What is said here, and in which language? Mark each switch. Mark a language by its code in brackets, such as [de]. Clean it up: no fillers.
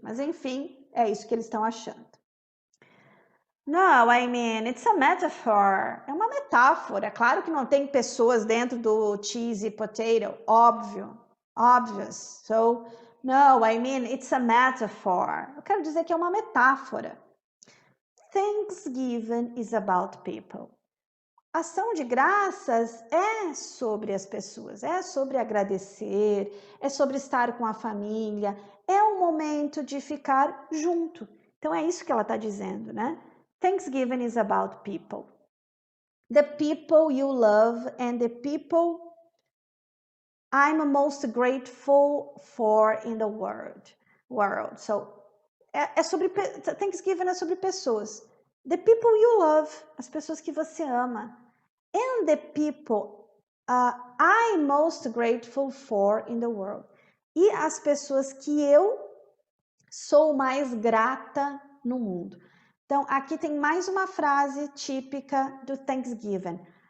[pt] Mas enfim, é isso que eles estão achando. [en] No, I mean, it's a metaphor. [pt] É uma metáfora. É claro que não tem pessoas dentro do cheesy potato, óbvio, obvious. So, [en] No, I mean, it's a metaphor. [pt] Eu quero dizer que é uma metáfora. [en] Thanksgiving is about people. [pt] Ação de graças é sobre as pessoas, é sobre agradecer, é sobre estar com a família, é um momento de ficar junto. Então é isso que ela está dizendo, né? [en] Thanksgiving is about people. The people you love and the people I'm most grateful for in the world. [pt] So, é sobre, Thanksgiving é sobre pessoas. [en] The people you love, [pt] as pessoas que você ama. [en] And the people I'm most grateful for in the world. [pt] E as pessoas que eu sou mais grata no mundo. Então, aqui tem mais uma frase típica do Thanksgiving.